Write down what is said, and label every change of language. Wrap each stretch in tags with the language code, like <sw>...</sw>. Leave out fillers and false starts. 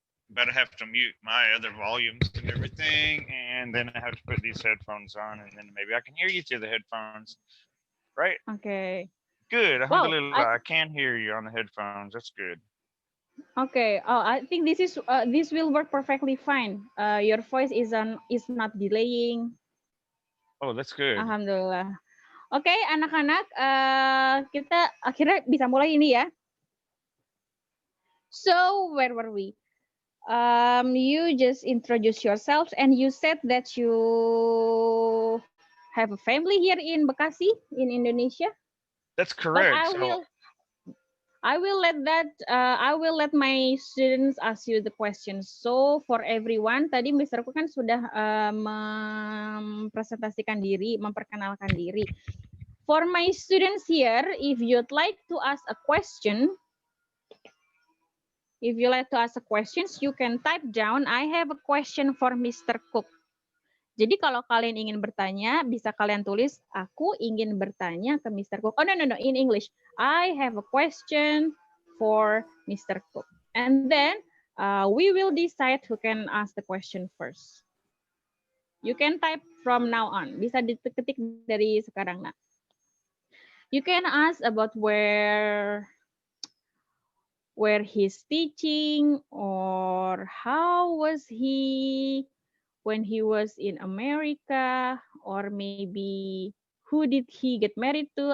<en>But I have to mute my other volumes and everything, and then I have to put these headphones on, and then maybe I can hear you through the headphones. Right? Okay. Good. Alhamdulillah, Well, I can hear you on the headphones. That's good. Okay. Oh, I think this will work perfectly fine. Your voice is not delaying. Oh, that's good. Alhamdulillah.</en> <id>Oke, anak-anak, kita akhirnya bisa mulai ini ya.</id> <en>So, where were we? You just introduce yourselves and you said that you have a family here in Bekasi, in Indonesia. That's correct. But I will let my students ask you the questions. So for everyone,</en> <id>tadi</id> <en>Mr.</en> <id>Ku kan sudah mempresentasikan diri, memperkenalkan diri.</id> <en>For my students here, if you'd like to ask a question, you can type down, I have a question for Mr.</en> <id>Cook. Jadi kalau kalian ingin bertanya, bisa kalian tulis, aku ingin bertanya ke Mr.</id> <en>Cook. Oh, no, in English. I have a question for Mr. Cook. And then we will decide who can ask the question first. You can type from now on.</en> <id>Bisa diketik dari sekarang, nak.</id> <en>You can ask about where he's teaching, or how was he when he was in America, or maybe who did he get married to?</en>